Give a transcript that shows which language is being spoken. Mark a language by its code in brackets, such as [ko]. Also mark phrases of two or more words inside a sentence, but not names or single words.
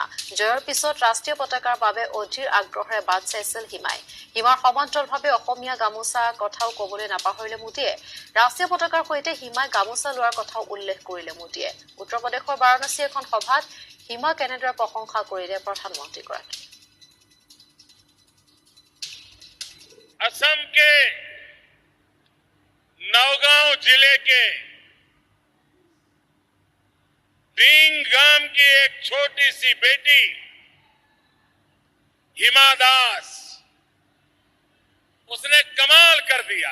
[as] জয়ৰ পিছত ৰাষ্ট্ৰীয় পতাকাৰ বাবে অধীৰ আগ্ৰহেৰে বাট চাইছিল হিমাই। হিমাৰ সমান্তৰালভাৱে অসমীয়া গামোচা কথাও ক'বলৈ নাপাহৰিলে মোদীয়ে। ৰাষ্ট্ৰীয় পতাকাৰ সৈতে হিমাই গামোচা লোৱাৰ কথাও উল্লেখ কৰিলে মোদীয়ে। উত্তৰ প্ৰদেশৰ বাৰাণসী এখন সভাত হিমাক এনেদৰে প্ৰশংসা কৰিলে প্ৰধানমন্ত্ৰীগৰাকী। [hi] असम के नौगांव जिले के डींग गांव की एक छोटी सी बेटी हिमा दास, उसने कमाल कर दिया।